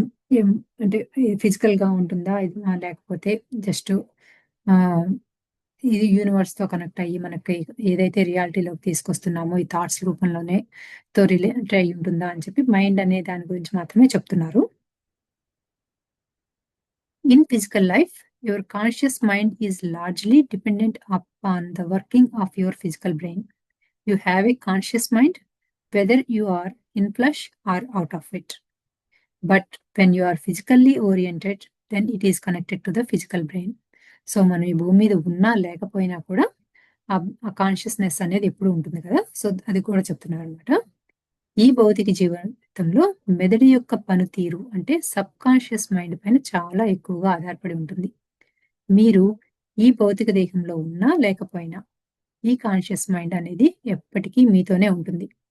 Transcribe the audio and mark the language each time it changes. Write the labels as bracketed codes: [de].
[te] ఏం అంటే ఫిజికల్‌గా ఉంటుందా? ఇది లేకపోతే జస్ట్ ఆహ్, ఇది యూనివర్స్‌తో కనెక్ట్ అయ్యి మనకి ఏదైతే రియాలిటీలోకి తీసుకొస్తున్నామో ఈ థాట్స్ రూపంలోనే రిలేట్ అయ్యి ఉంటుందా అని చెప్పి మైండ్ అనే దాని గురించి మాత్రమే చెప్తున్నారు. [en] In physical life, your conscious mind is largely dependent upon the working of your physical brain. You have a conscious mind, whether you are in flesh or out of it. But when you are physically oriented, then it is connected to the physical brain. [te] So మనం ఈ భూమి మీద ఉన్నా లేకపోయినా కూడా ఆ consciousness అనేది ఎప్పుడు ఉంటుంది కదా! సో అది కూడా చెప్తున్నారనమాట. ఈ భౌతిక జీవితంలో మెదడు యొక్క పనితీరు అంటే సబ్‌కాన్షియస్ మైండ్ పైన చాలా ఎక్కువగా ఆధారపడి ఉంటుంది. మీరు ఈ భౌతిక దేహంలో ఉన్నా లేకపోయినా ఈ కాన్షియస్ మైండ్ అనేది ఎప్పటికీ మీతోనే ఉంటుంది.